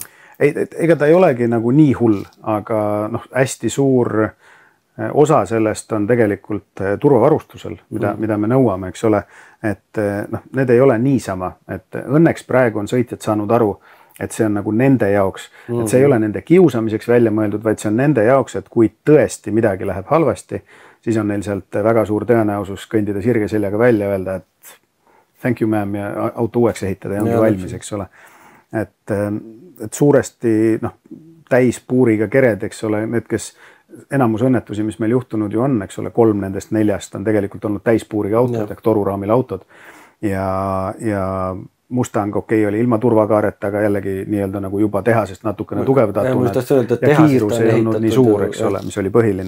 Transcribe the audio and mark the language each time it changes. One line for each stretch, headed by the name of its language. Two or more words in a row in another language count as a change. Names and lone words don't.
Estonian: Ega ta ei olegi nagu nii hull, aga hästi suur osa sellest on tegelikult turvavarustusel, mida me nõuame, eks ole, et need ei ole niisama, et õnneks praegu on sõitjad saanud aru, et see on nagu nende jaoks, et see ei ole nende kiusamiseks välja mõeldud, vaid see on nende jaoks, et kui tõesti midagi läheb halvasti, siis on neil sealt väga suur tõenäosus kõndida sirge seljaga välja, öelda, et
English: thank you ma'am
Estonian: ja auto uueks ehitada ja ongi valmis, eks ole. Et suuresti täispuuriga kered, eks ole, need, kes enamus õnnetusi, mis meil juhtunud ju on, eks ole, 3 nendest 4 on tegelikult olnud täispuuriga autod ehk toruraamil autod ja Mustang oli ilma turvakaareta, aga jällegi nii-öelda nagu juba tehasest natukene tugevdatuna ja kiirus ei olnud nii suur, eks ole, mis oli põhiline.